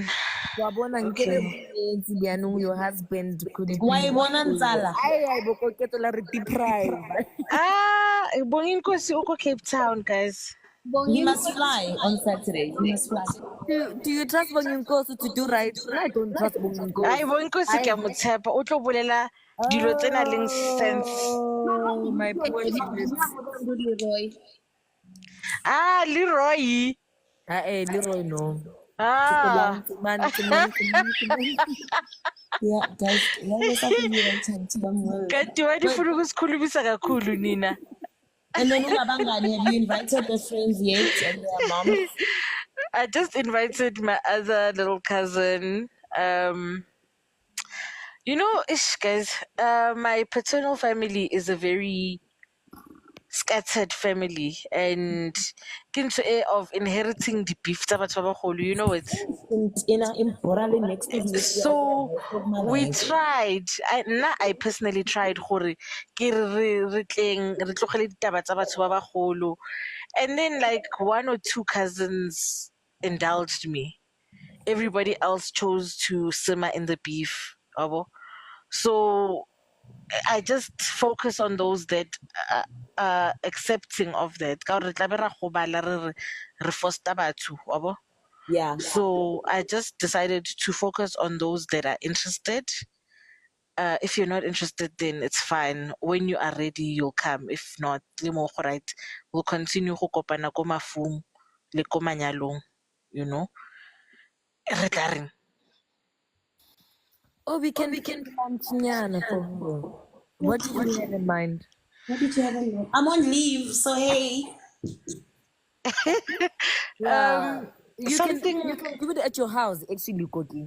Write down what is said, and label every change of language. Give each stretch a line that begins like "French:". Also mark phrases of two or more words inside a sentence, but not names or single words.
English: Okay. Your husband could be. Why Bonanzala? Cape Town, guys. He must fly on Saturday. He must fly. Do you trust Bonginkosi to do right? I don't trust Bonginkosi.
Northern Sotho: Ay, Bonginkosi ke a mo tshepa. O tlo bolela dilo tse nang le sense.
English: Oh, my poor Leroy. Leroy, no. Ah. Yeah, guys, there's something you want to
Zulu: Kanti wanifuna ukusikhulumisa kakhulu nina.
English: And then have you invited the friends yet and their moms? I just invited my other little cousin. You know, guys, my paternal family is a very scattered family, and kinto of inheriting the beef
Northern Sotho: tsa batho ba bagolo,
English: you know it. So we tried. I personally tried
Northern Sotho: gore ke re tlogele ditaba tsa batho ba bagolo,
English: and then like 1 or 2 cousins indulged me. Everybody else chose to simmer in the beef. So I just focus on those that are accepting of that. Yeah. So I just decided to focus on those that are interested. If you're not interested, then it's fine. When you are ready, you'll come. If not, right, we'll continue
Northern Sotho: go kopana ko mafung le ko manyalong,
English: you know. Oh, we can plan Chinyana for her. What did you have in mind? What did you have in mind? I'm on leave, so hey. You can do it at your house, actually, Koki.